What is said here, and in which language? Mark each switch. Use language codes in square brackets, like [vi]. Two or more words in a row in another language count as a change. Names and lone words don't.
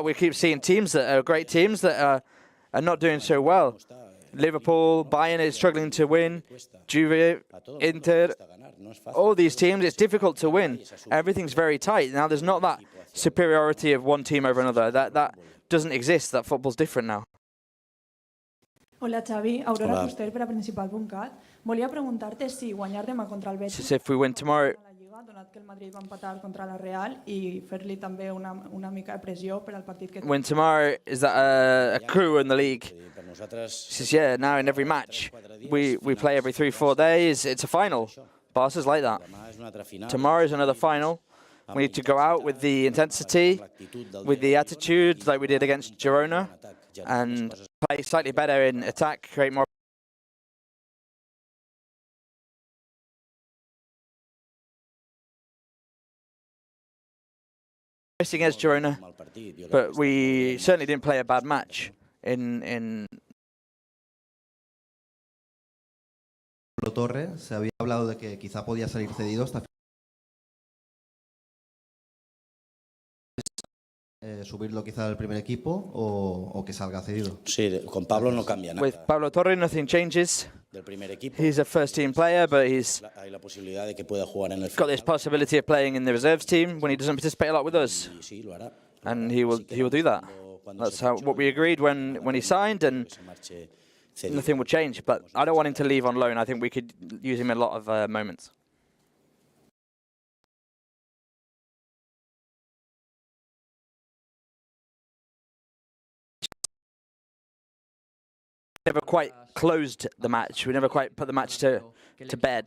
[en] We keep seeing teams that are great teams that are not doing so well. Liverpool, Bayern is struggling to win. Juve, Inter, all these teams, it's difficult to win. Everything's very tight. Now, there's not that superiority of one team over another. That doesn't exist. That football's different now. [ca] Hola Xavi, Aurora Fuster per a Principal.cat. Volia preguntar-te si guanyar demà contra el Betis... [en] If we win tomorrow... [ca] donat que el Madrid va empatar contra la Real i fer-li també una mica de pressió per al partit que... [en] When tomorrow is that a crew in the league? Says, yeah, now in every match. We play every 3-4 days. It's a final. Barca's like that. Tomorrow is another final. We need to go out with the intensity, with the attitude like we did against Girona, and play slightly better in attack, create more. Against Girona, but we certainly didn't play a bad match in [es] Torre, se había hablado de que quizá podía salir cedido hasta subirlo quizá al primer equipo o que salga cedido. Sí, con Pablo no cambia nada. [en] With Pablo Torre, nothing changes. He's a first-team player, but he's got this possibility of playing in the reserves team when he doesn't participate a lot with us, and he will do that. That's what we agreed when he signed, and nothing will change. But I don't want him to leave on loan. I think we could use him in a lot of moments. Never quite closed the match. We never quite put the match to bed.